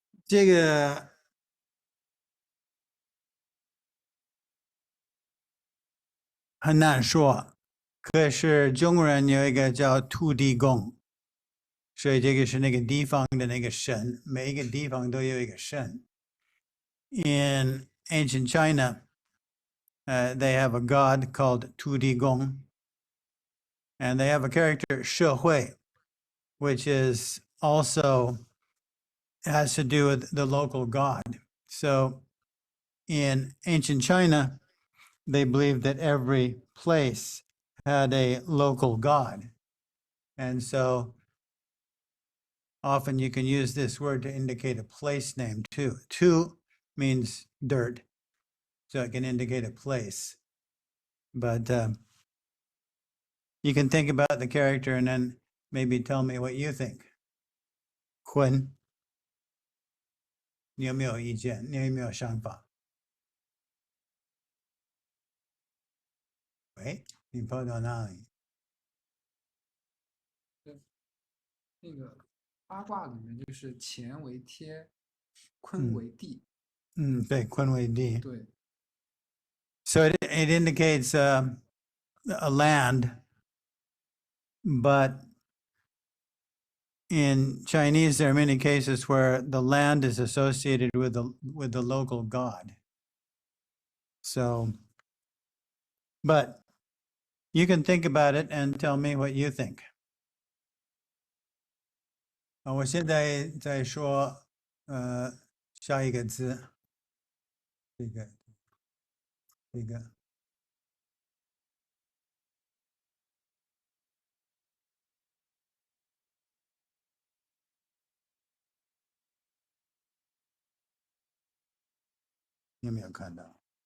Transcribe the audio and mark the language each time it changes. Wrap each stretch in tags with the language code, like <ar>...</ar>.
<zh>这个很难说，可是中国人有一个叫土地公，所以这个是那个地方的那个神，每一个地方都有一个神。</zh> <en>In ancient China, they have a god called Tu Di Gong, and they have a character 社会, which is also has to do with the local god. So in ancient China, they believed that every place had a local god. And so often you can use this word to indicate a place name too. Tu means dirt, so it can indicate a place. But you can think about the character and then maybe tell me what you think.</en> <zh>Quinn, 你有没有意见？你有没有想法？喂，你跑到哪里？那个八卦里面就是乾为天，坤为地。对，坤为地。对，</zh> <en>So it indicates a land, but in Chinese, there are many cases where the land is associated with the local god. So, but you can think about it and tell me what you think.</en> <zh>我现在在说下一个字，这个你有没有看到？</zh>